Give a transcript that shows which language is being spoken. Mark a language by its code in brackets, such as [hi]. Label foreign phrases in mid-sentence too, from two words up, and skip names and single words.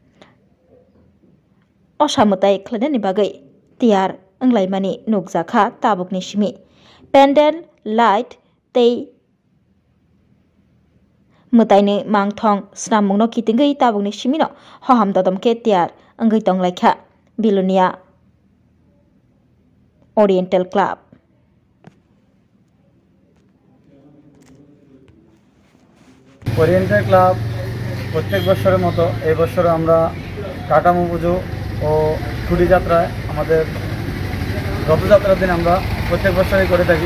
[trp] osamutai khlainani bagai tiyar anglaimani nukjakha tabukni simi pendel light tei mutaini mangthong snamungno kitingei tabukni simino hoham dodamke tiyar angai tonglaikha Bilonia Oriental Club [bn] ওরিয়েন্টাল ক্লাব প্রত্যেক বছরের মতো এই বছর আমরা কাটামো পুজো ও খুঁটি যাত্রায় আমাদের রথযাত্রার দিন আমরা প্রত্যেক বছরই করে থাকি